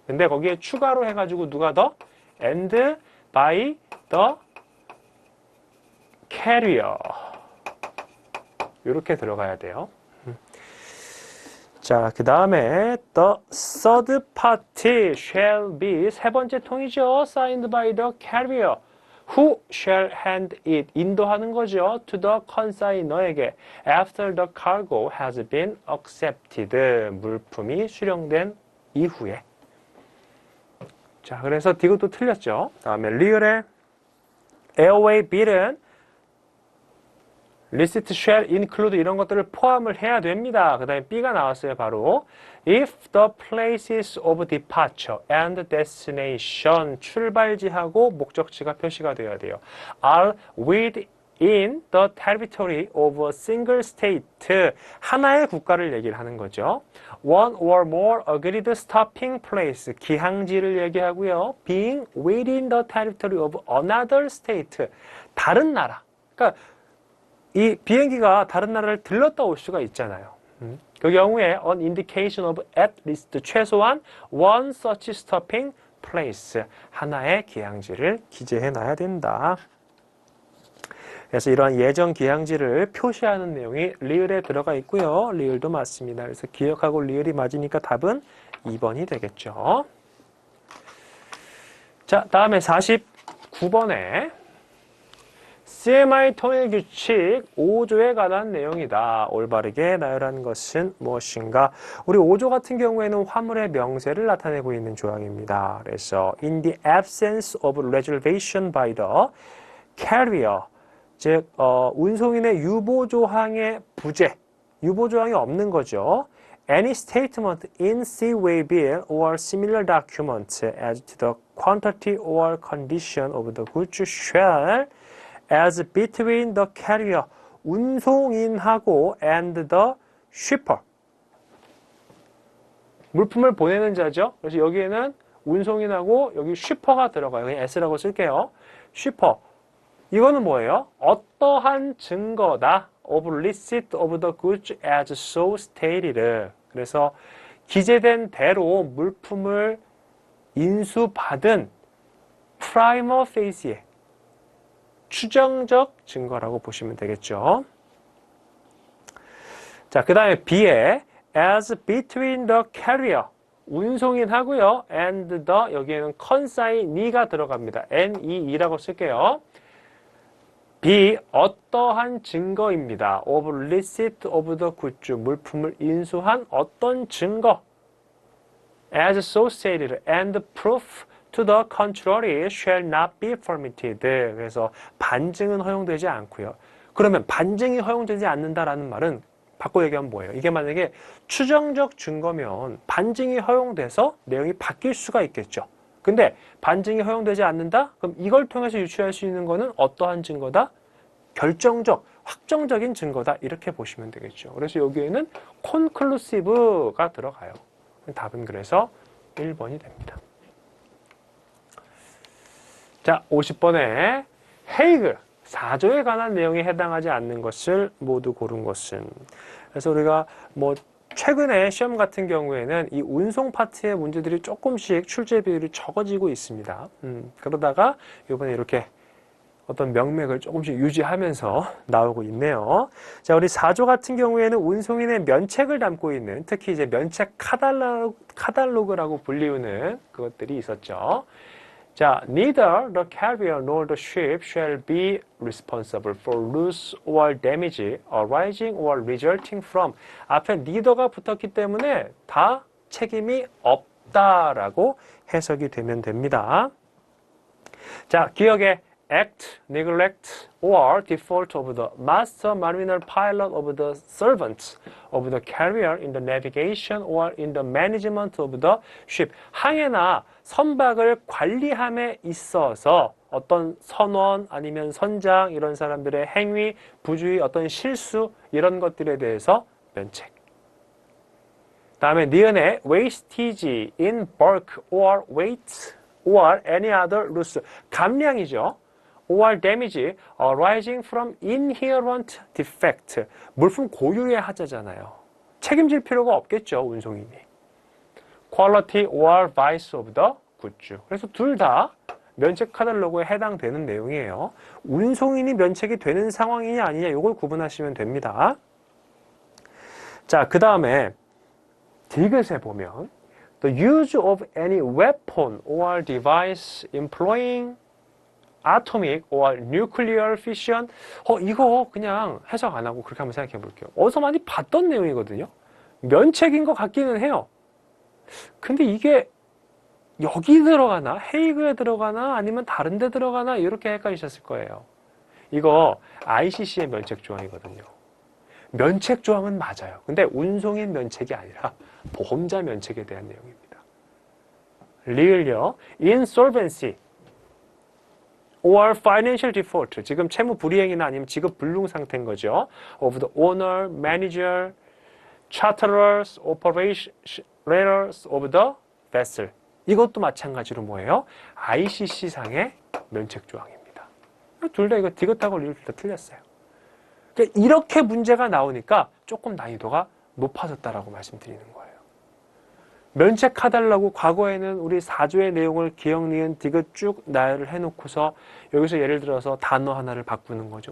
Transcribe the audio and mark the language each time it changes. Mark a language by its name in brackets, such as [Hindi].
[Korean] 근데 거기에 추가로 해가지고 누가 더 [English] and by the carrier [Korean] 이렇게 들어가야 돼요. 자, 그 다음에 [English] the third party shall be [Korean] 세 번째 통이죠. [English] signed by the carrier who shall hand it [Korean] 인도하는 거죠. [English] to the consignor에게 after the cargo has been accepted [Korean] 물품이 수령된 이후에. 자, 그래서 디귿도 틀렸죠. 다음에 리을의 airway bill은 [English] receipt shall include [Korean] 이런 것들을 포함을 해야 됩니다. 그 다음에 B가 나왔어요. 바로 [English] if the places of departure and destination [Korean] 출발지하고 목적지가 표시가 되어야 돼요. [English] are within the territory of a single state [Korean] 하나의 국가를 얘기를 하는 거죠. [English] one or more agreed stopping place [Korean] 기항지를 얘기하고요. [English] being within the territory of another state [Korean] 다른 나라. 그러니까 이 비행기가 다른 나라를 들렀다 올 수가 있잖아요. 그 경우에 [English] an indication of at least [Korean] 최소한 [English] one such stopping place [Korean] 하나의 기항지를 기재해 놔야 된다. 그래서 이러한 예정 기항지를 표시하는 내용이 리을에 들어가 있고요. 리을도 맞습니다. 그래서 기억하고 리을이 맞으니까 답은 2번이 되겠죠. 자, 다음에 49번에 CMI 통일 규칙 5조에 관한 내용이다. 올바르게 나열한 것은 무엇인가? 우리 5조 같은 경우에는 화물의 명세를 나타내고 있는 조항입니다. 그래서 [English] in the absence of reservation by the carrier, [Korean] 즉 운송인의 유보 조항의 부재, 유보 조항이 없는 거죠. [English] Any statement in seaway bill or similar document as to the quantity or condition of the goods shall as between the carrier, [Korean] 운송인하고 [English] and the shipper. [Korean] 물품을 보내는 자죠. 그래서 여기에는 운송인하고 여기 shipper가 들어가요. 그냥 s라고 쓸게요. shipper. 이거는 뭐예요? 어떠한 증거다. [English] of receipt of the goods as so stated. [Korean] 그래서 기재된 대로 물품을 인수받은 prima facie, 추정적 증거라고 보시면 되겠죠. 자, 그 다음에 B에 [English] as between the carrier, [Korean] 운송인하고요, [English] and the, [Korean] 여기에는 consignee가 들어갑니다. N-E-E라고 쓸게요. B, 어떠한 증거입니다. [English] of receipt of the goods, [Korean] 물품을 인수한 어떤 증거. [English] as so stated, and proof to the contrary shall not be permitted. [Korean] 그래서 반증은 허용되지 않고요. 그러면 반증이 허용되지 않는다라는 말은 바꿔 얘기하면 뭐예요? 이게 만약에 추정적 증거면 반증이 허용돼서 내용이 바뀔 수가 있겠죠. 근데 반증이 허용되지 않는다? 그럼 이걸 통해서 유추할 수 있는 거는 어떠한 증거다? 결정적, 확정적인 증거다. 이렇게 보시면 되겠죠. 그래서 여기에는 conclusive가 들어가요. 답은 그래서 1번이 됩니다. 자, 50번에 헤이그 4조에 관한 내용에 해당하지 않는 것을 모두 고른 것은. 그래서 우리가 뭐 최근에 시험 같은 경우에는 이 운송 파트의 문제들이 조금씩 출제 비율이 적어지고 있습니다. 그러다가 이번에 이렇게 어떤 명맥을 조금씩 유지하면서 나오고 있네요. 자, 우리 4조 같은 경우에는 운송인의 면책을 담고 있는, 특히 이제 면책 카탈로그라고 불리우는 그것들이 있었죠. [English] 자, neither the carrier nor the ship shall be responsible for loss or damage arising or resulting from. [Korean] 앞에 neither가 붙었기 때문에 다 책임이 없다라고 해석이 되면 됩니다. 자, 기억에 [English] act, neglect, or default of the master mariner pilot of the servant of the carrier in the navigation or in the management of the ship. [Korean] 항해나 선박을 관리함에 있어서 어떤 선원 아니면 선장 이런 사람들의 행위, 부주의, 어떤 실수 이런 것들에 대해서 면책. 다음에 니은의 [English] wastage in bulk or weight or any other loss. [Korean] 감량이죠. [English] or damage arising from inherent defect. [Korean] 물품 고유의 하자잖아요. 책임질 필요가 없겠죠, 운송인이. [English] quality or vice of the goods. [Korean] 그래서 둘 다 면책 카탈로그에 해당되는 내용이에요. 운송인이 면책이 되는 상황이냐 아니냐 이걸 구분하시면 됩니다. 자, 그 다음에 디귿에 보면 [English] the use of any weapon or device employing atomic or nuclear fission. [Korean] 이거 그냥 해석 안 하고 그렇게 한번 생각해 볼게요. 어디서 많이 봤던 내용이거든요. 면책인 것 같기는 해요. 근데 이게 여기 들어가나 헤이그에 들어가나 아니면 다른 데 들어가나 이렇게 헷갈리셨을 거예요. 이거 ICC의 면책 조항이거든요. 면책 조항은 맞아요. 근데 운송인 면책이 아니라 보험자 면책에 대한 내용입니다. 리을요. [English] insolvency or financial default. [Korean] 지금 채무 불이행이나 아니면 지급 불능 상태인 거죠. [English] of the owner, manager, charterers, operators of the vessel. [Korean] 이것도 마찬가지로 뭐예요? ICC상의 면책 조항입니다. 둘 다 이거 디귿하고 리을 둘 다 틀렸어요. 그러니까 이렇게 문제가 나오니까 조금 난이도가 높아졌다라고 말씀드리는 거예요. 면책해달라고 과거에는 우리 4조의 내용을 기억, 니은, 디귿 쭉 나열을 해놓고서 여기서 예를 들어서 단어 하나를 바꾸는 거죠.